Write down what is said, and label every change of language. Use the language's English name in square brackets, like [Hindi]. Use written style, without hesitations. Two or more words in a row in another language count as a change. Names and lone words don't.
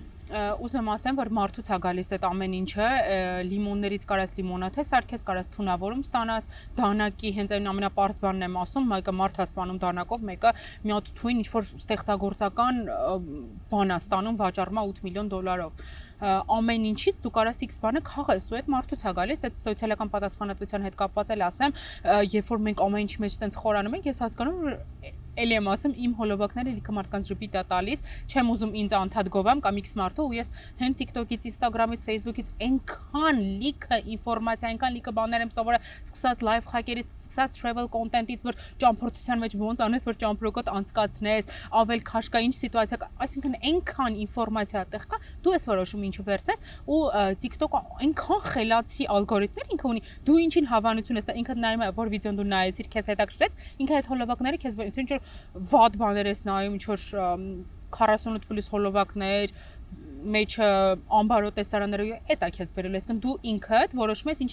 [Armenian] Ուզում ասեմ, որ մարդուց է գալիս այդ ամեն ինչը, լիմոններից կարաս լիմոնաթե սարքես, կարաս թունավորում ստանաս, դանակի հենց այն ամենապարզ բանն եմ ասում, մեկը մարդ է սպանում դանակով, մեկը մի հատ թույն ինչ-որ ստեղծագործական բան է ստանում, վաճառում է $8 միլիոն։ Ամեն ինչից դու կարաս X բանը քաղես ու այդ մարդուց է գալիս, այդ սոցիալական պատասխանատվության հետ կապված էլ ասեմ, երբ որ մենք ամեն ինչի մեջ տենց խորանում ենք, ես հասկանում որ էլի եմ ասում, իմ հոլովակները լիքը մարդկանց ժպիտ է տալիս, չեմ ուզում ինձ անդադ գովեմ կամ X մարդու ու ես հենց TikTok-ից, Instagram-ից, Facebook-ից այնքան լիքը ինֆորմացիա, այնքան լիքը բաներ եմ սովորել, սկսած [English] live hack- [Armenian] երից, սկսած [English] travel content- [Armenian] ից, որ ճամփորդության մեջ ոնց անես, որ ճամփրոկոտ անցկացնես, ավել քաշ կա, ինչ սիտուացիա կա, այսինքն այնքան ինֆորմացիա տեղ կա, դու ես որոշում ինչը վերցես ու TikTok-ը այնքան խելացի ալգորիթմներ ինքը ունի, դու ինչին հավանություն ես, ինքդ նայում ես, որ վիդեոն դու նայեցիր, քեզ հետաքրքրեց, ինքը այդ հոլովակները քեզ ինչ որ վատ բաներ ես նայում, ինչ որ 48+ հոլովակներ, մեջը ամբարո տեսարանները, էտա քեզ բերել, այսինքն դու ինքդ որոշում ես ինչ